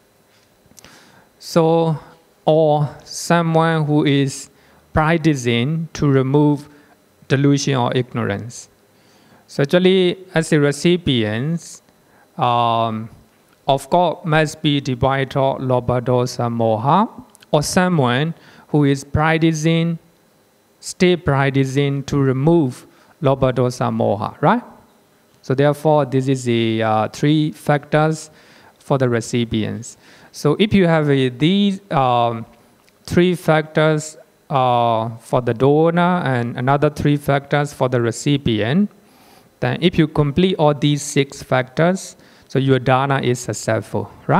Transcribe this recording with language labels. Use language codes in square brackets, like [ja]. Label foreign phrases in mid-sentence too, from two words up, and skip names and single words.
[en] So, or someone who is practicing to remove delusion or ignorance. So actually, as a recipient, of course, must be devoid of [pi] lobha, dosa, moha, [en] or someone who is stay practicing to remove [pi] lobha, dosa, moha, [en] right? So therefore, this is the 3 factors for the recipients. So if you have these 3 factors for the donor and another 3 factors for the recipient, then if you complete all these 6 factors, so your dana is successful, right?